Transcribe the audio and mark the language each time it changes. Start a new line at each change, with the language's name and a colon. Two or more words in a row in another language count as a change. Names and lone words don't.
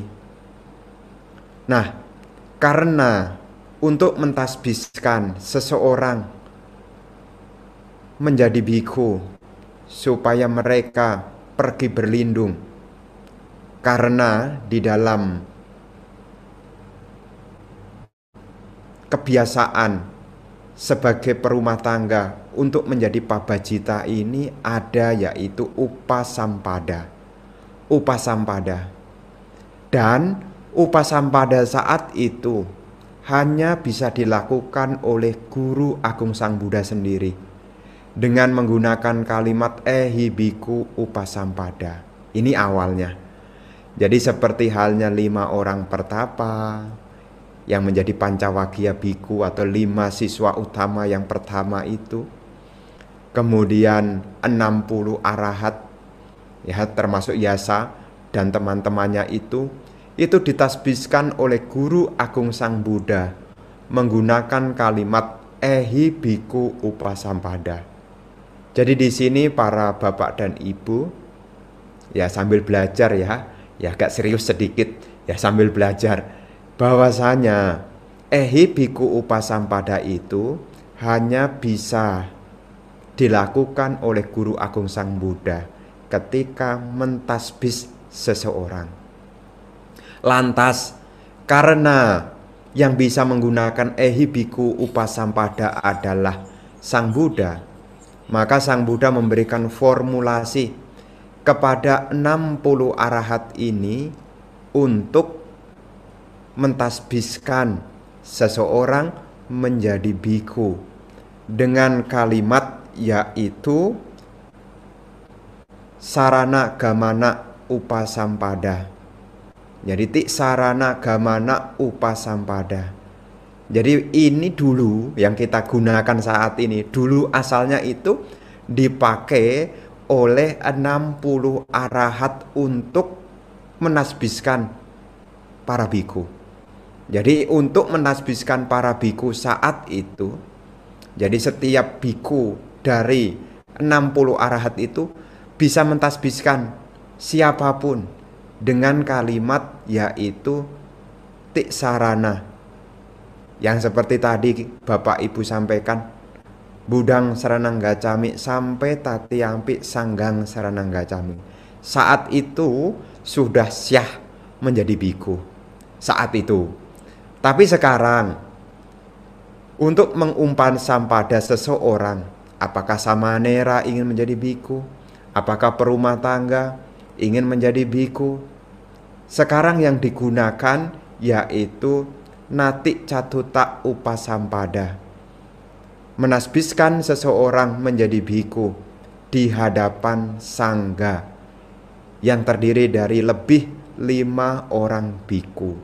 Indonesian: Nah, karena untuk mentasbiskan seseorang menjadi bhikkhu supaya mereka pergi berlindung, karena di dalam kebiasaan sebagai perumah tangga untuk menjadi pabajita ini ada, yaitu upasampada. Dan upasampada saat itu hanya bisa dilakukan oleh Guru Agung Sang Buddha sendiri dengan menggunakan kalimat
Pali: ehi bhikkhu upasampada.
Indonesian: Ini awalnya. Jadi seperti halnya 5 orang pertapa yang menjadi Pancawagya Bhikkhu atau 5 siswa utama yang pertama itu. Kemudian 60 arahat, ya, termasuk Yasa dan teman-temannya itu ditasbiskan oleh Guru Agung Sang Buddha menggunakan kalimat
Pali: ehi bhikkhu upasampada.
Indonesian: Jadi di sini para bapak dan ibu, ya, sambil belajar, ya agak serius sedikit, ya, sambil belajar bahwasanya
Pali: ehi bhikkhu upasampada
Indonesian: itu hanya bisa dilakukan oleh Guru Agung Sang Buddha ketika mentasbis seseorang. Lantas, karena yang bisa menggunakan
Pali: ehi bhikkhu
Indonesian: upasampada adalah Sang Buddha, maka Sang Buddha memberikan formulasi kepada 60 arahat ini untuk mentasbiskan seseorang menjadi bhikkhu dengan kalimat, yaitu
Pali: sarana gamana upasampada.
Indonesian: Jadi tik
Pali: sarana gamana upasampada.
Indonesian: Jadi ini dulu yang kita gunakan saat ini, dulu asalnya itu dipakai oleh 60 arahat untuk menasbiskan para bhikkhu. Jadi untuk menasbiskan para bhikkhu saat itu, jadi setiap bhikkhu dari 60 arahat itu bisa mentasbiskan siapapun dengan kalimat, yaitu tik sarana. Yang seperti tadi Bapak Ibu sampaikan,
Pali: budang saranang gacami sampai tatiyampi sanggang saranang gacami.
Indonesian: Saat itu sudah syah menjadi bhikkhu. Saat itu. Tapi sekarang untuk mengumpan sampada seseorang, apakah samanera ingin menjadi bhikkhu, apakah perumah tangga ingin menjadi bhikkhu, sekarang yang digunakan yaitu
Pali: nati catuta upasampada,
Indonesian: menasbiskan seseorang menjadi bhikkhu di hadapan sangga yang terdiri dari lebih 5 orang bhikkhu.